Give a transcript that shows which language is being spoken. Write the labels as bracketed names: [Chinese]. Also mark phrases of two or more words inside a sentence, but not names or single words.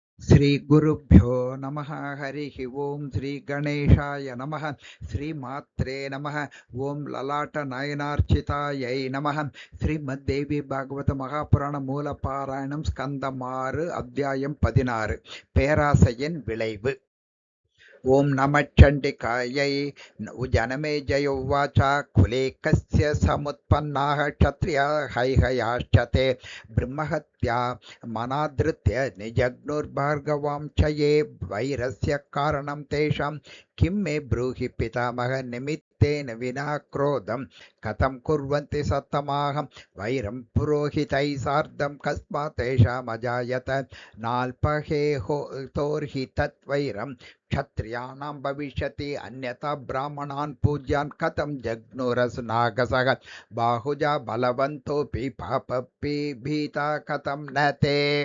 [Sanskrit] श्री गुरुभ्यो नमः हरि ओं श्री गणेशाय नमः. श्री मात्रे नमः ओं ललाट नयनार्चितायै नमः. [Tamil] ஸ்ரீமத்தேவி பாகவத மகாபுராண மூல பாராயணம் ஸ்கந்தம் 6 அத்தியாயம் 16 பேராசையின் விளைவு. [Sanskrit] ओं नमश्चण्डिकायै. जनमेजय उवाच कुले कस्य समुत्पन्नाः क्षत्रियाः हैहयाश्च ते ब्रह्महत्या मनादृत्य निजग्नुर्भार्गवां च ये वैरस्य कारणं तेषां किं मे ब्रूहि पितामह निमित्तेन विना क्रोधं कथं कुर्वन्ति सत्तमाः वैरं पुरोहितैः सार्धं कस्मात् तेषामजायत नाल्पहेतोर्हि तद्वैरं क्षत्रियाणां भविष्यति अन्यथा ब्राह्मणान् पूज्यान् कथं जग्नुरसुनागसः बाहुजा बलवन्तोऽपि पापपि भीता कथं न ते